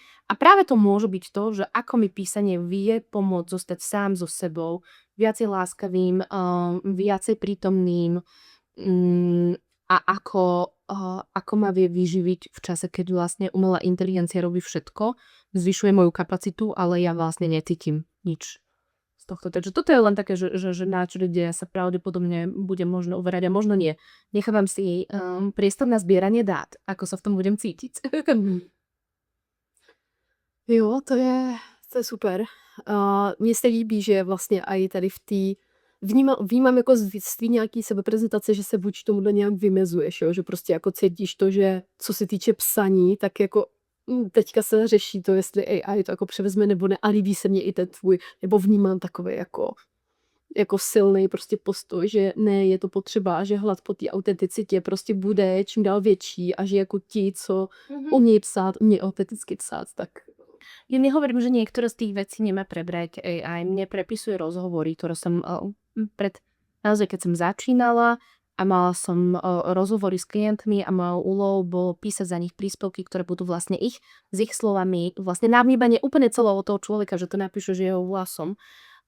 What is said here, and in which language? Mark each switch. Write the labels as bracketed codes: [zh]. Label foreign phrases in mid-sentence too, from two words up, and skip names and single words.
[sk] A práve to môže byť to, že ako mi písanie vie pomôcť zostať sám so sebou, viacej láskavým, viacej prítomným a ako ma vie vyživiť v čase, keď vlastne umelá inteligencia robí všetko, zvyšuje moju kapacitu, ale ja vlastne necítim nič z tohto. Takže toto je len také, že na čo kde sa pravdepodobne bude možno uverať a možno nie. Nechávam si priestor na zbieranie dát, ako sa v tom budem cítiť. [cs] Jo, to je super. Mně se líbí, že vlastně i tady v té vnímám jako z tvý nějaký sebeprezentace, že se vůči tomuhle nějak vymezuješ, jo? Že prostě jako cítíš to, že co se týče psaní, tak jako teďka se řeší to, jestli AI to jako převezme nebo ne a líbí se mně i ten tvůj, nebo vnímám takový jako silný prostě postoj, že ne, je to potřeba, že hlad po té autenticitě prostě bude čím dál větší a že jako ti, co umí autenticky psát, tak [sk] Ja nehovorím, že niektoré z tých vecí nemá prebrať AI. Mne prepisuje rozhovory, ktoré som naozaj keď som začínala a mala som rozhovory s klientmi a mojou úlohou bolo písať za nich príspevky, ktoré budú vlastne s ich slovami, vlastne na vnímanie úplne celého toho človeka, že to napíšu, že jeho hlasom.